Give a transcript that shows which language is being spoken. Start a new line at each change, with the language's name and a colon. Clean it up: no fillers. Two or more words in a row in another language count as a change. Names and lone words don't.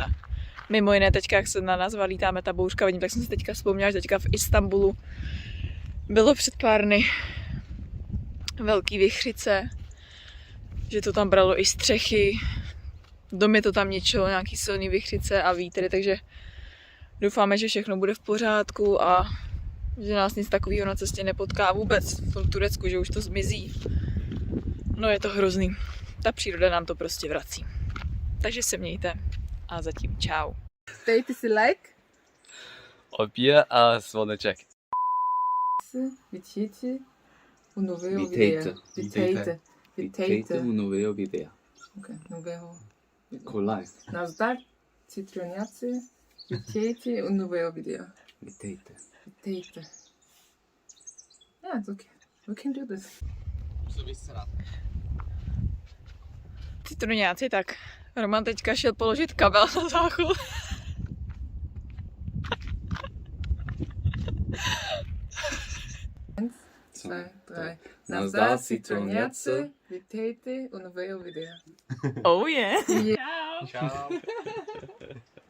Czech: Mimo jiné teďka, jak se na nás valítáme ta bouřka, vidím, tak jsem si teďka vzpomněla, že teďka v Istanbulu bylo před pár dny velký vichřice, že to tam bralo i střechy, domy to tam ničilo, nějaký silný vichřice a vítry, takže doufáme, že všechno bude v pořádku a že nás nic takového na cestě nepotká vůbec v tom Turecku, že už to zmizí. No je to hrozný. Ta příroda nám to prostě vrací. Takže se mějte a zatím čau. Dejte si like. Obě a zvoneček.
Polish: Witajcie u nowego Witajcie. wideo. Witajcie u nowego wideo. Okay, nowego. Kolaj.
Czech: Nazdar, citroniacy.
Polish: Witajcie u nowego wideo. Witajcie. Witajcie.
English: Yeah, it's okay. We can do this.
Czech: Citroňáci, tak Roman teďka šel položit kabel na záchod. Co? 2, 3. Nazdar, Nazdar, citroniacy. citroniacy.
Polish: Witajcie u nowego wideo.
English: Oh yeah. Yeah.
Czech: Čau.